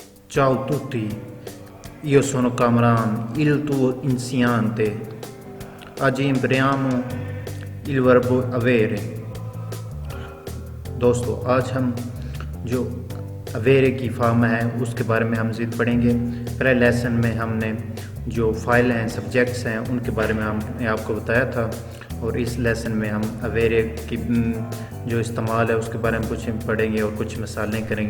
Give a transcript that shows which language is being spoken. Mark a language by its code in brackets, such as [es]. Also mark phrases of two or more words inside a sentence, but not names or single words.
[it] Ciao a tutti, io sono Kamran, il tuo insegnante. Oggi impariamo il verbo avere। [ur] دوستو آج ہم جو اویرے کی فارم ہے اس کے بارے میں ہم ضد پڑھیں گے. پہلے لیسن میں ہم نے جو فائل ہیں، سبجیکٹس ہیں، ان کے بارے میں ہم نے آپ کو بتایا تھا، اور اس لیسن میں ہم اویرے کی جو استعمال ہے اس کے بارے میں کچھ پڑھیں گے اور کچھ مثالیں کریں گے.